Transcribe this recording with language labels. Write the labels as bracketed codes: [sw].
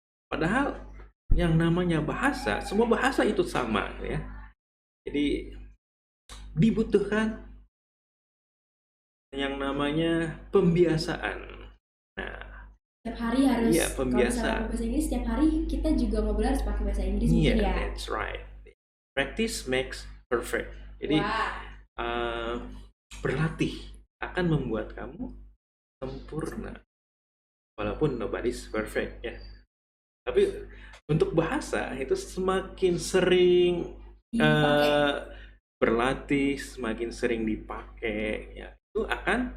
[id] Padahal yang namanya bahasa, semua bahasa itu sama ya. Jadi dibutuhkan yang namanya pembiasaan. Nah, Setiap hari harus, iya kalau misalnya pembiasaan. bahasa Inggris setiap hari kita juga ngobrol harus pakai bahasa Inggris Iya, mungkin ya. [en] that's right. Practice makes perfect. [id] Jadi Wah, eh, berlatih akan membuat kamu sempurna. Walaupun [en] nobody's perfect [id] ya. Tapi untuk bahasa itu semakin sering dipakai. eh, berlatih, semakin sering dipakai, ya itu akan